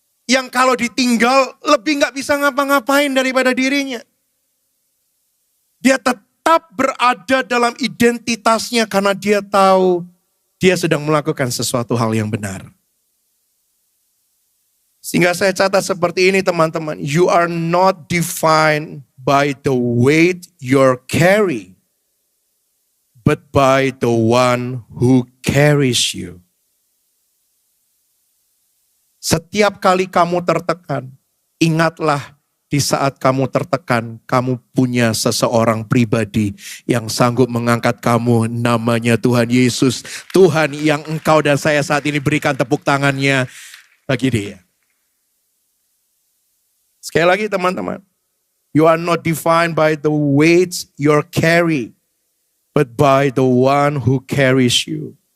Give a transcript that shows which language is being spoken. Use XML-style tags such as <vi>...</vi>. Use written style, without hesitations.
<id>Yang kalau ditinggal lebih gak bisa ngapa-ngapain daripada dirinya. Dia tetap berada dalam identitasnya karena dia tahu dia sedang melakukan sesuatu hal yang benar. Sehingga saya catat seperti ini teman-teman.</id> <en>You are not defined by the weight you carry, but by the one who carries you.</en> <id>Setiap kali kamu tertekan, ingatlah di saat kamu tertekan, kamu punya seseorang pribadi yang sanggup mengangkat kamu, namanya Tuhan Yesus. Tuhan yang engkau dan saya saat ini berikan tepuk tangannya bagi dia. Sekali lagi teman-teman,</id> <en>you are not defined by the weights you carry, but by the one who carries you.</en>